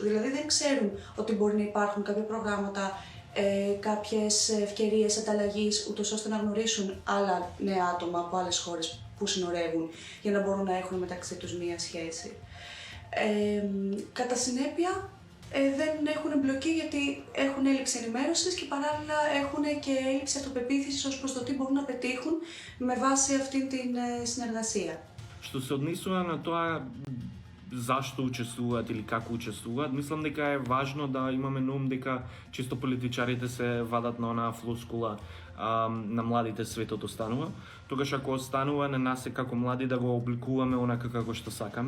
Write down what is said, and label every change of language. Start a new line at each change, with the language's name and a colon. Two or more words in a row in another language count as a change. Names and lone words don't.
Greek: Δηλαδή δεν ξέρουν ότι μπορεί να υπάρχουν κάποια προγράμματα, κάποιες ευκαιρίες ανταλλαγής ούτως ώστε να γνωρίσουν άλλα νέα άτομα από άλλες χώρες που συνορεύουν για να μπορούν να έχουν μεταξύ τους μία σχέση. Κατά συνέπεια δεν έχουν εμπλοκή γιατί έχουν έλλειψη ενημέρωσης και παράλληλα έχουν και έλλειψη αυτοπεποίθησης ως προς το τι μπορούν να πετύχουν με βάση αυτήν την συνεργασία.
Macedonian: Што се однесува на тоа зашто учествуваат или како учествуваат, мислам дека е важно да имаме на ум дека често политичарите се вадат на онаа флоскула на младите светот останува. Тогаш ако останува на нас е како млади да го обликуваме онака како што сакаме.